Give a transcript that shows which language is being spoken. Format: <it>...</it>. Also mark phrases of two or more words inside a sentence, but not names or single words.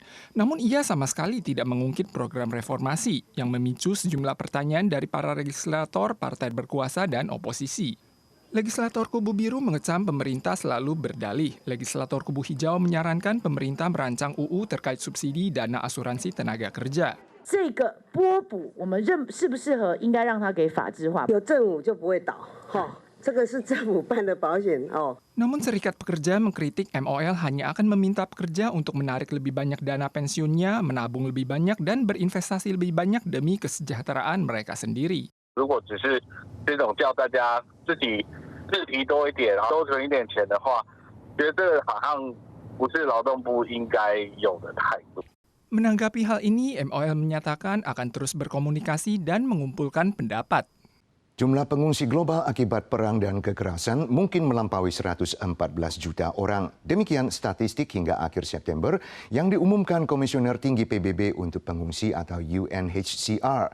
<id>Namun ia sama sekali tidak mengungkit program reformasi yang memicu sejumlah pertanyaan dari para legislator, partai berkuasa, dan oposisi. Legislator Kubu Biru mengecam pemerintah selalu berdalih. Legislator Kubu Hijau menyarankan pemerintah merancang UU terkait subsidi dana asuransi tenaga kerja.</id> <zh>这个拨补，我们适不适合应该让它给法制化？有政府就不会倒，这个是政府办的保险哦。</zh> <id>Namun Serikat Pekerja mengkritik MOL hanya akan meminta pekerja untuk menarik lebih banyak dana pensiunnya, menabung lebih banyak, dan berinvestasi lebih banyak demi kesejahteraan mereka sendiri.</id> <zh>如果只是这种叫大家自提多一点，然后多存一点钱的话，觉得这个好像不是劳动部应该有的态度。</zh> <id>Menanggapi hal ini, MOL menyatakan akan terus berkomunikasi dan mengumpulkan pendapat. Jumlah pengungsi global akibat perang dan kekerasan mungkin melampaui 114 juta orang. Demikian statistik hingga akhir September yang diumumkan Komisioner Tinggi PBB untuk Pengungsi atau UNHCR.</id>